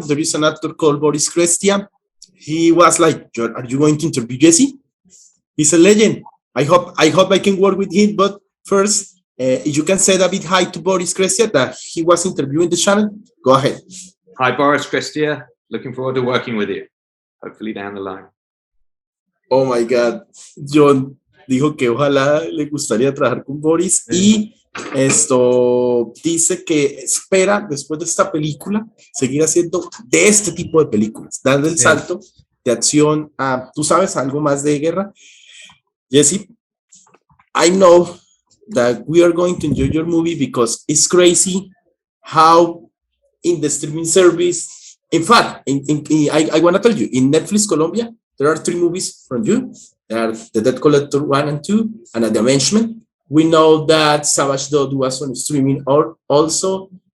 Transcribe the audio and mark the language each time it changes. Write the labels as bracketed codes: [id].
[en] There is an actor called Boris Krestia. He was like, "Are you going to interview Jesse?" He's a legend. I hope I can work with him. But first, if you can say a big hi to Boris Krestia that he was interviewing the channel, go ahead. Hi, Boris Krestia. Looking forward to working with you. Hopefully down the line. Oh my God. [es] John dijo que ojalá le gustaría trabajar con Boris y esto dice que espera después de esta película seguir haciendo de este tipo de películas, dando el salto de acción a, tú sabes, algo más de guerra. [en] Jesse, I know that we are going to enjoy your movie because it's crazy how in the streaming service, in fact, I want to tell you, in Netflix Colombia, there are 3 movies from you. There are The Debt Collector 1 and 2 and The Avengement. We know that Savage Dog was on streaming also.